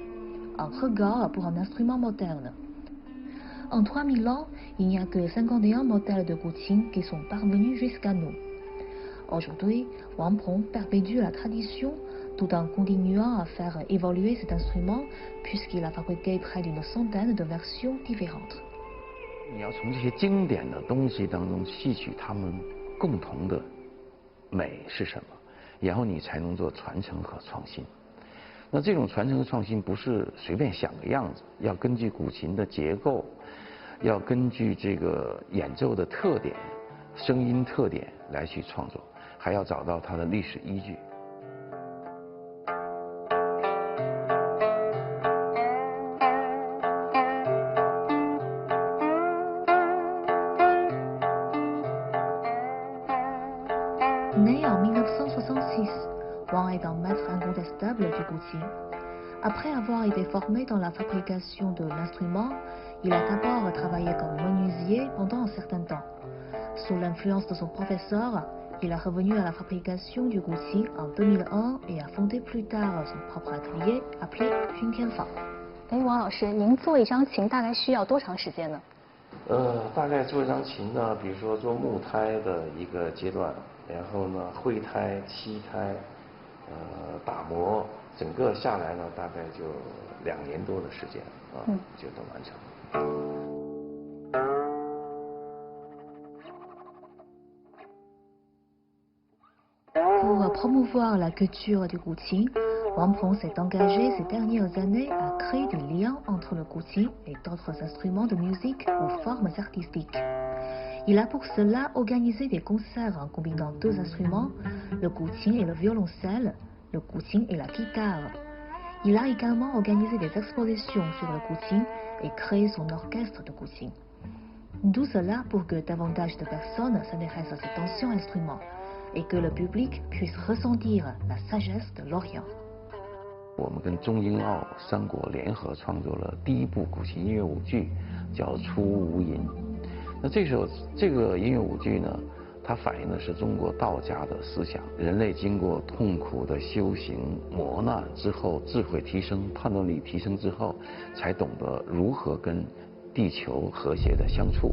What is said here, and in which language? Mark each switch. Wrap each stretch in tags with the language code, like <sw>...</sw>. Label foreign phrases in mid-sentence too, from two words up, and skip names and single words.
<fr>Un record pour un instrument moderne. En 3000 ans, il n'y a que 51 modèles de gouqin qui sont parvenus jusqu'à nous. Aujourd'hui, Wang Peng perpétue la tradition tout en continuant à faire évoluer cet instrument puisqu'il a fabriqué près d'une centaine de versions différentes.</fr> <zh>你要从这些经典的东西当中吸取它们共同的美是什么，然后你才能做传承和创新。那这种传承和创新不是随便想个样子，要根据古琴的结构，要根据这个演奏的特点、声音特点来去创作，还要找到它的历史依据。</zh> <fr>Né en 1966, Wang est un maître incontestable du gouqin. Après avoir été formé dans la fabrication de l'instrument, il a d'abord travaillé comme menuisier pendant un certain temps. Sous l'influence de son professeur, il est revenu à la fabrication du gouqin en 2001 et a fondé plus tard son propre atelier appelé Juntianfang.</fr> <zh>王老师，您做一张琴大概需要多长时间呢？大概做一张琴呢，比如说做木胎的一个阶段，然后呢绘胎、漆胎，打磨，整个下来呢大概就2年多的时间啊，就都完成了。</zh> <fr>Pour promouvoir la culture du gouqin, Wang Peng s'est engagé ces dernières années à créer du lien entre le gouqin et d'autres instruments de musique ou formes artistiques. Il a pour cela organisé des concerts en combinant 2 instruments, le gouqin et le violoncelle, le gouqin et la guitare. Il a également organisé des expositions sur le gouqin et créé son orchestre de gouqin. Tout cela pour que davantage de personnes s'intéressent à cet ancien instrument et que le public puisse ressentir la sagesse de l'Orient.</fr> <zh>我们跟中英澳3国联合创作了第1部古琴音乐舞剧，叫《出无吟》。那这个音乐舞剧呢，它反映的是中国道家的思想。人类经过痛苦的修行磨难之后，智慧提升、判断力提升之后，才懂得如何跟地球和谐的相处。</zh>